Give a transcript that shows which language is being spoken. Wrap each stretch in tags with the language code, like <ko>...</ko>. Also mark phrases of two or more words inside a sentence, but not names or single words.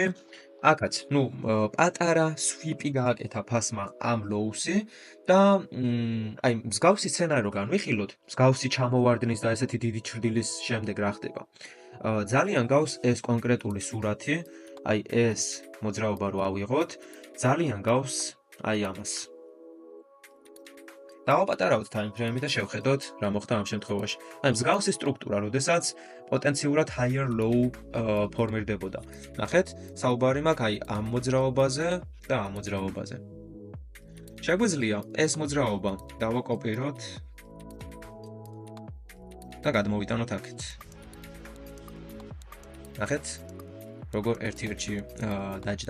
<ka>აქაც, ნუ პატარა sweep-ი გააკეთა ფასმა ამ low-ში და აი მსგავსი სცენარი რო განვიხილოთ, მსგავსი ჩამოვარდნის და ესეთი დიდი ჩრდილის შემდეგ რა ხდება. ძალიან გავს ეს კონკრეტული სურათი, აი ეს მოძრაობა რო ავიღოთ, ძალიან გავს აი ამას. დავაპატარავთ</ka> <en>time frame-</en> <ka>ი და შევხედოთ რა მოხდა ამ შემთხვევაში. აი მსგავსი სტრუქტურა, როდესაც პოტენციურად</ka> <en>higher low</en> <ka>ფორმირდებოდა. ნახეთ, საუბარი მაქვს აი ამ მოძრაობაზე და ამ მოძრაობაზე. შეგვიძლია ეს მოძრაობა დავაკოპიროთ და გადმოვიტანოთ აქეთ. ნახეთ, როგორ ერთ-ერთში დაჯდა.</ka>